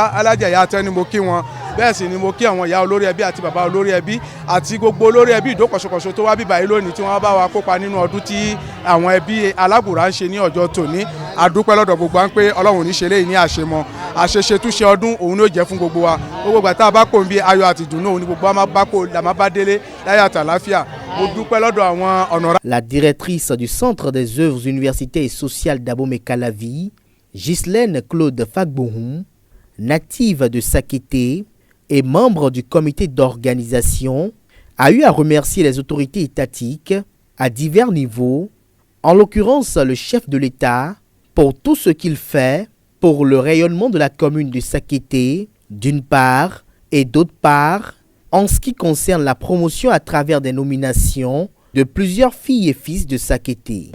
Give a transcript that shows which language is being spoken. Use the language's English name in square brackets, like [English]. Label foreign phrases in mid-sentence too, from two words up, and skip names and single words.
[Yoruba] Alájà Ìyá Atẹ́ ni mo kí wọn. Bẹ́ẹ̀ sì ni mo kí àwọn ìyá olórí ẹbí àti bàbá olórí ẹbí àti gbogbo olórí ẹbí ìdókòṣokòṣo tó wá bíbá yìí lónìí tí wọ́n bá wa kópa nínú ọdún tí àwọn ẹbí Alágùrá ń ṣe ní ọjọ́ tòní. Adúpẹ́ lọ́dọ̀ gbogbo wa ń pé Ọlọ́run ò ní ṣe eléyìí ní àṣemọ. Àṣeṣe túnṣe ọdún òun ló jẹ́ fún gbogbo wa. Gbogbo ìgbà tá a bá kò ń bí ayọ̀ àti ìdùnnú òun ni gbogbo wa máa bá kò là máa bá délé láyọ̀ àti àlàáfíà. Mo dúpẹ́ lọ́dọ̀ àwọn honorables. [French] La directrice du Centre des œuvres universitaires et sociales d'Abomey-Calavi, Ghislaine Claude Fagbohum, native de Sakété et membre du comité d'organisation, a eu à remercier les autorités étatiques à divers niveaux, en l'occurrence le chef de l'État, pour tout ce qu'il fait pour le rayonnement de la commune de Sakété, d'une part, et d'autre part, en ce qui concerne la promotion à travers des nominations de plusieurs filles et fils de Sakété.